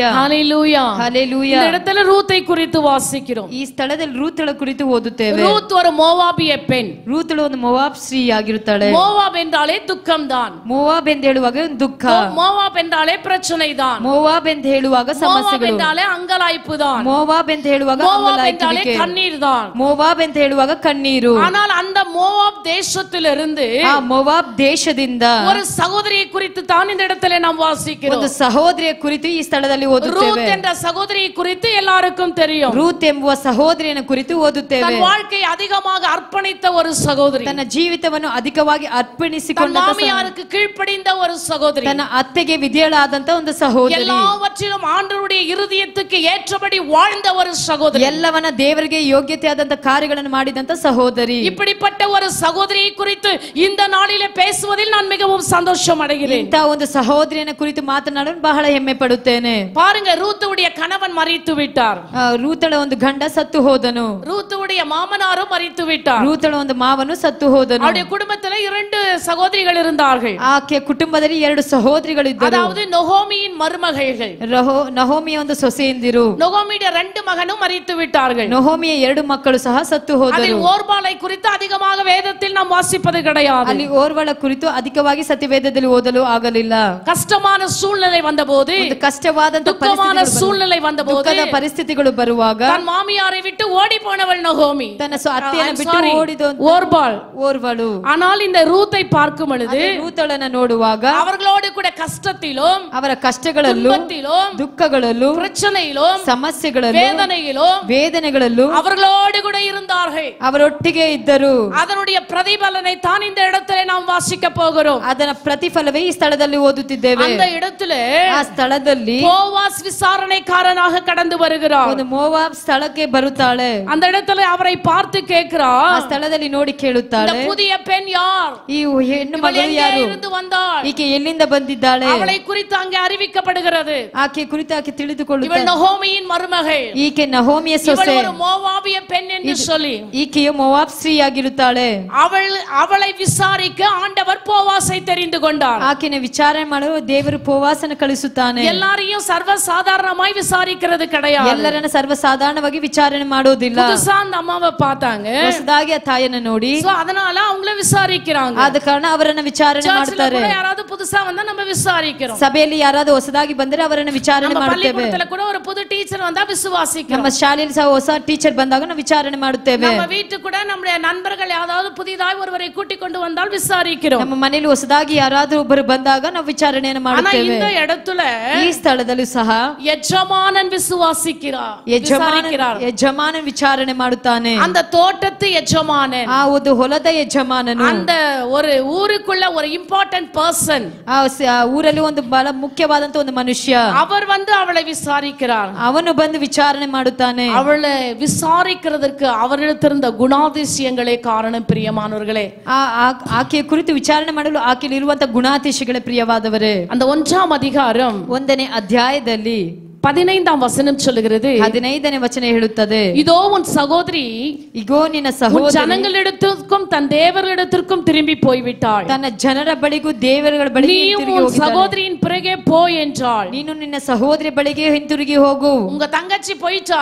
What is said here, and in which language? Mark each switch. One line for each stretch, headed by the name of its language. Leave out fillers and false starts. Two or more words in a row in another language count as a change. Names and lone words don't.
Tamil: ஹல்லேலூயா,
Kannada: ಹಲ್ಲೆಲೂಯಾ.
Tamil: இந்த இடத்துல ரூத்தை குறித்து வாசிக்கிறோம்.
Kannada: ಈ ಸ್ಥಳದಲ್ಲಿ ರೂತಳ ಕುರಿತು ಓದುತ್ತೇವೆ.
Tamil: ரூத் ஒரு மோவாபிய பெண்.
Kannada: ರೂತಳು ಒಂದು ಮೋವಾಬ್ ಸ್ತ್ರೀ ಆಗಿರುತ್ತಾಳೆ.
Tamil: மோவாப் என்றாலே துக்கம் தான்.
Kannada: ಮೋವಾಬ್ ಎಂದು ಹೇಳುವಾಗ ಒಂದು ದುಃಖ.
Tamil: மோவாப் என்றாலே பிரச்சனை தான்.
Kannada: ಮೋವಾಬ್ ಎಂದು ಹೇಳುವಾಗ ಸಮಸ್ಯೆಗಳು.
Tamil: மோவாப் என்றாலே அங்கலாய்ப்பு தான்.
Kannada: ಮೋವಾಬ್ ಎಂದು ಹೇಳುವಾಗ
Tamil: மோவாப் என்றாலே கண்ணீர் தான்.
Kannada: ಮೋವಾಬ್ ಎಂದು ಹೇಳುವಾಗ ಕಣ್ಣೀರು.
Tamil: ஆனால் அந்த மோவாப் தேசத்திலிருந்து,
Kannada: ಆ ಮೋವಾಬ್ ದೇಶದಿಂದ
Tamil: ஒரு சகோதரியை குறித்து தான் இந்த இடத்துல நாம் வாசிக்கிறோம்.
Kannada: ಒಂದು ಸಹೋದರಿಯ ಕುರಿತು ಈ ಸ್ಥಳದಲ್ಲಿ ಓದುತ್ತೇವೆ.
Tamil: ரூத் என்ற சகோதரியை குறித்து எல்லாருக்கும் தெரியும்.
Kannada: ರೂತ್ ಎಂಬುವ ಸಹೋದರಿಯನ್ನು ಕುರಿತು ಓದುತ್ತೇವೆ.
Tamil: தன் வாழ்க்கையை அதிகமாக அர்ப்பணித்த ஒரு சகோதரி,
Kannada: ತನ್ನ ಜೀವಿತವನ್ನು ಅಧಿಕವಾಗಿ ಅರ್ಪಣಿಸಿಕೊಂಡ
Tamil: மாமியாருக்கு கீழ்ப்படிந்த ஒரு சகோதரி,
Kannada: ತನ್ನ ಅತ್ತೆಗೆ ವಿಧೇಯಳಾದಂತ ಒಂದು ಸಹೋದರಿ,
Tamil: எல்லாவற்றிலும் ஆண்டவருடைய இருதயத்துக்கு ஏற்றபடி வாழ்ந்த ஒரு சகோதரி,
Kannada: ಎಲ್ಲವನ್ನ ದೇವರಿಗೆ ಯೋಗ್ಯತೆ ಆದಂತ ಕಾರ್ಯಗಳನ್ನು ಮಾಡಿದಂತ ಸಹೋದರಿ.
Tamil: இப்படிப்பட்ட ஒரு சகோதரியை குறித்து இந்த நாளிலே பேசுவதில் நான் மிகவும் சந்தோஷம் அடைகிறேன்.
Kannada: ಇಂಥ ಒಂದು ಸಹೋದರಿಯನ್ನು ಕುರಿತು ಮಾತನಾಡಲು ಬಹಳ ಹೆಮ್ಮೆ ಪಡುತ್ತೇನೆ.
Tamil: பாருங்க, ரூத்துடைய கணவன் மரித்து விட்டார்.
Kannada: ರೂತಳ ಒಂದು ಗಂಡ ಸತ್ತು ಹೋದನು.
Tamil: ரூத்துடைய மாமனாரும் மரித்து விட்டார்.
Kannada: ರೂತಳ ಒಂದು ಮಾವನು ಸತ್ತು ಹೋದನು.
Tamil: அவருடைய குடும்பத்தில் 2 சகோதரிகள் இருந்தார்கள்.
Kannada: ಆಕೆ ಕುಟುಂಬದಲ್ಲಿ 2 ಸಹೋದರಿಗಳಿದ್ದರು.
Tamil: அதாவது நொகோமியின் மருமகள்கள்.
Kannada: ನಹೋಮಿಯ ಒಂದು ಸೊಸೆಯಂದಿರು.
Tamil: நொகோமியுடைய 2 மகனும் மரித்து விட்டார்கள்.
Kannada: ನಹೋಮಿಯ 2 ಮಕ್ಕಳು ಸಹ ಸತ್ತು ಹೋದರು.
Tamil: அதில் ஓர்பாளை குறித்து அதிகமாக வேதத்தில் நாம் வாசிப்பது கிடையாது.
Kannada: ಅಲ್ಲಿ ಓರ್ವಳ ಕುರಿತು ಅಧಿಕವಾಗಿ ಸತ್ಯವೇದದಲ್ಲಿ ಓದಲು ಆಗಲಿಲ್ಲ.
Tamil: கஷ்டமான சூழ்நிலை வந்தபோது,
Kannada: ಕಷ್ಟವಾದಂತ
Tamil: துக்கமான சூழ்நிலை வந்தபோது,
Kannada: ಪರಿಸ್ಥಿತಿಗಳು ಬರುವಾಗ
Tamil: தன் மாமியாரை விட்டு ஓடி போனவள் நொகோமி,
Kannada: ತನ್ನ ಅತ್ತೆಯನ್ನು ಬಿಟ್ಟು ಓಡಿದ ಓರ್ವಳು.
Tamil: ஆனால் இந்த ரூத்தை பார்க்கும் பொழுது,
Kannada: ರೂತಳನ್ನ ನೋಡುವಾಗ
Tamil: அவர்களோடு கூட கஷ்டத்திலும்,
Kannada: ಅವರ ಕಷ್ಟಗಳಲ್ಲೂ, ದುಃಖಗಳಲ್ಲೂ,
Tamil: பிரச்சனையிலும்,
Kannada: ಸಮಸ್ಯೆಗಳಲ್ಲೂ,
Tamil: வேதனைகளಲ್ಲೂ அவர்களோடு கூட இருந்தார்கள்.
Kannada: ಅವರೊಟ್ಟಿಗೆ ಇದ್ದರು.
Tamil: அதனுடைய பிரதிபலனை தான் இந்த இடத்திலே நாம் வாசிக்க போகிறோம்.
Kannada: ಅದರ ಪ್ರತಿಫಲವೇ ಈ ಸ್ಥಳದಲ್ಲಿ ಓದುತ್ತಿದ್ದೇವೆ.
Tamil: அந்த இடத்திலே
Kannada: ಆ ಸ್ಥಳದಲ್ಲಿ
Tamil: போவாஸ் விசாரணைக்காரனாக கடந்து வருகிறார்.
Kannada: ಒಂದು ಮೋವಾಬ್ ಸ್ಥಳಕ್ಕೆ ಬರುತ್ತಾಳೆ.
Tamil: அந்த இடத்துல அவரை பார்த்து கேட்கிறார்,
Kannada: ಆ ಸ್ಥಳದಲ್ಲಿ ನೋಡಿ ಕೇಳುತ್ತಾಳೆ,
Tamil: இந்த புதிய பெண் யார்?
Kannada: ಈ ಹೆಣ್ಣು ಮಗಳು ಯಾರು?
Tamil: இருந்து வந்தாள்?
Kannada: ಈಕೆ ಎಲ್ಲಿಂದ ಬಂದಿದ್ದಾಳೆ?
Tamil: அவளை குறித்து அங்கே அறிவிக்கப்படுகிறது.
Kannada: ಆಕೆ ಕುರಿತು ಆಕೆ ತಿಳಿದುಕೊಳ್ಳುತ್ತಾಳೆ,
Tamil: இவள் நகோமியின் மருமகள்,
Kannada: ಈಕೆ ನಹೋಮಿಯ
Tamil: இவள்
Kannada: ಸೊಸೆ,
Tamil: ஒரு மோவாபிய பெண் என்று சொல்லி
Kannada: ಈಕೆಯು ಮೋವಾಬ್ ಸ್ತ್ರೀಯಾಗಿರುತ್ತಾಳೆ.
Tamil: அவளை விசாரிக்க ஆண்டவர் போவாசை தெரிந்து கொண்டார்.
Kannada: ಆಕೆನ ವಿಚಾರಣೆ ಮಾಡಲು ದೇವರು ಪೋವಾಸನ ಕಳಿಸುತ್ತಾನೆ.
Tamil: எல்லாரையும் சர்வ சாதாரணமாய் விசாரிக்கிறது கிடையாது.
Kannada: ಎಲ್ಲರನ್ನ ಸರ್ವಸಾಧಾರಣವಾಗಿ ವಿಚಾರಣೆ ಮಾಡೋದಿಲ್ಲ.
Tamil: புதுசா அந்த அம்மாவை பார்த்தாங்க,
Kannada: ಹೊಸದಾಗಿ ಆ ತಾಯಿಯನ್ನು ನೋಡಿ
Tamil: அதனால அவங்கள விசாரிக்கிறாங்க.
Kannada: ಆದ ಕಾರಣ ಅವರನ್ನ ವಿಚಾರಣೆ ಮಾಡ್ತಾರೆ.
Tamil: யாராவது புதுசா வந்தா நம்ம விசாரிக்கிறோம்.
Kannada: ಸಭೆಯಲ್ಲಿ ಯಾರಾದರೂ ಹೊಸದಾಗಿ ಬಂದರೆ ಅವರನ್ನ ವಿಚಾರಣೆ ಮಾಡುತ್ತೇವೆ.
Tamil: பள்ளிக்கூடத்துல கூட ஒரு புது டீச்சர் வந்தா விசுவாசிக்கிறோம்.
Kannada: ನಮ್ಮ ಶಾಲೆಯಲ್ಲಿ ಸಹ ಹೊಸ ಟೀಚರ್ ಬಂದಾಗ ನಾವು ವಿಚಾರಣೆ ಮಾಡುತ್ತೇವೆ.
Tamil: நம்ம வீட்டுக்கு கூட நம்முடைய நண்பர்கள் யாராவது புதிதாக ஒருவரை கூட்டிக் கொண்டு வந்தால் விசாரிக்கிறோம்.
Kannada: ನಮ್ಮ ಮನೆಯಲ್ಲಿ ಹೊಸದಾಗಿ ಯಾರಾದರೂ ಒಬ್ಬರು ಬಂದಾಗ ನಾವು ವಿಚಾರಣೆಯನ್ನು ಮಾಡುತ್ತೇವೆ.
Tamil: ஆனா இந்த இடத்துல
Kannada: ಈ ಸ್ಥಳದಲ್ಲೂ ಸಹ
Tamil: ಯಜಮಾನನ್ விசுவாசிக்கிறார்.
Kannada: ಯಜಮಾನನ್ ವಿಚಾರಣೆ ಮಾಡುತ್ತಾನೆ.
Tamil: அந்த தோட்டத்து ಯಜಮಾನன்,
Kannada: ಆ ಒಂದು ಹೊಲದ ಯಜಮಾನನು,
Tamil: அந்த ஒரு ஊருக்குள்ள ஒரு
English: important person,
Kannada: ಆ ಊರಲ್ಲಿ ಒಂದು ಬಹಳ ಮುಖ್ಯವಾದಂತ ಒಂದು ಮನುಷ್ಯ,
Tamil: அவர் வந்து அவளை விசாரிக்கிறார்.
Kannada: ಅವನು ಬಂದು ವಿಚಾರಣೆ ಮಾಡುತ್ತಾನೆ.
Tamil: அவளை விசாரிக்கிறதுக்கு அவரிடத்திருந்த குணாதிசயங்களே காரணம். பிரியமானவர்களே,
Kannada: ಆಕೆಯ ಕುರಿತು ವಿಚಾರಣೆ ಮಾಡಲು ಆಕೆಯಲ್ಲಿ ಇರುವಂತಹ ಗುಣಾತಿಶಯಗಳೇ ಪ್ರಿಯವಾದವರೇ.
Tamil: அந்த 1ஆம் அதிகாரம்
Kannada: 1ನೇ ಅಧ್ಯಾಯದಲ್ಲಿ
Tamil: 15ஆம் வசனம் சொல்லுகிறது,
Kannada: 15ನೇ ವಚನ ಹೇಳುತ್ತದೆ,
Tamil: இதோ உன் சகோதரி
Kannada: ಇಗೋ ನಿನ್ನ ಸಹೋದರಿ
Tamil: ஜனங்களிடத்திற்கும் தன் தேவர்களிடத்திற்கும் திரும்பி போய்விட்டாள்.
Kannada: ತನ್ನ ಜನರ ಬಳಿಗೂ ದೇವರುಗಳ ಬಳಿಗೆ ಹಿಂತಿರುಗಿ ಹೋಗಿದ್ದಾಳೆ.
Tamil: சகோதரியின் பிறகே போய் என்றாள்.
Kannada: ನೀನು ನಿನ್ನ ಸಹೋದರಿ ಬಳಿಗೆ ಹಿಂತಿರುಗಿ ಹೋಗು.
Tamil: உங்க தங்கச்சி போயிட்டா,